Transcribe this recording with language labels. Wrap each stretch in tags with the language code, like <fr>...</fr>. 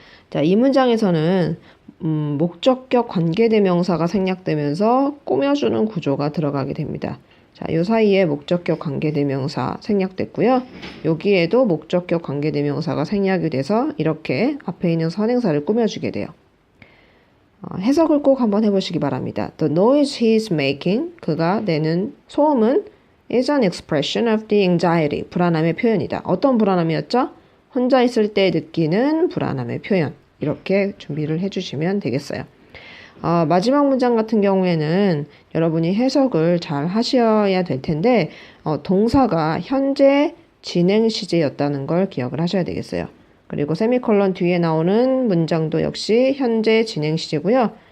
<ko>자, 이 문장에서는 목적격 관계대명사가 생략되면서 꾸며주는 구조가 들어가게 됩니다. 자, 이 사이에 목적격 관계대명사 생략됐고요. 여기에도 목적격 관계대명사가 생략이 돼서 이렇게 앞에 있는 선행사를 꾸며주게 돼요. 해석을 꼭 한번 해보시기 바랍니다.</ko> <en>The noise he is making,</en> <ko>그가 내는 소음은</ko> <en>is an expression of the anxiety,</en> <ko>불안함의 표현이다. 어떤 불안함이었죠? 혼자 있을 때 느끼는 불안함의 표현. 이렇게 준비를 해주시면 되겠어요. 마지막 문장 같은 경우에는 여러분이 해석을 잘 하셔야 될 텐데 동사가 현재 진행 시제였다는 걸 기억을 하셔야 되겠어요. 그리고 세미콜론 뒤에 나오는 문장도 역시 현재 진행 시제고요.</ko>